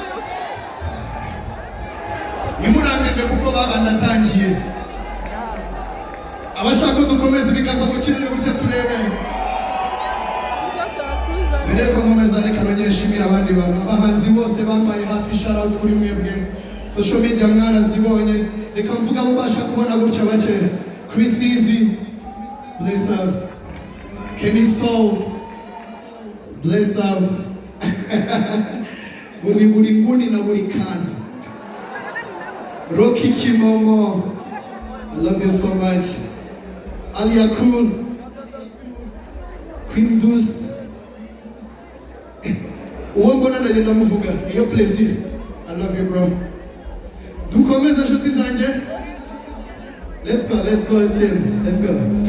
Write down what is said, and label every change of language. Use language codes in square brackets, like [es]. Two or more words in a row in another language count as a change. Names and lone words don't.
[rw] Nimurambirwe kuko babanatangiye. Abashaka dukomeze bikaza mu kirere gutya turebe. Mbere ko nkomeza reka nongere nshimira abandi bantu abahanzi bose bambaye hafi [en] shout out [rw] kuri mwebwe. [en] Social media [rw] mwarazibonye. Reka mvuga abo basha kubona gutya bake. [en] Chris Easy, bless up. Kenny Soul, bless up. [rw] Buri nguni na buri kana. Rocky Kimomo, [en] I love you so much. Alia Cool, Queen Deuce. [rw] Uwo mbona ndagenda muvuga, iyo plaisir. [en] I love you bro. [rw] Dukomeze inshuti zanjye. [en] Let's go team. Let's go.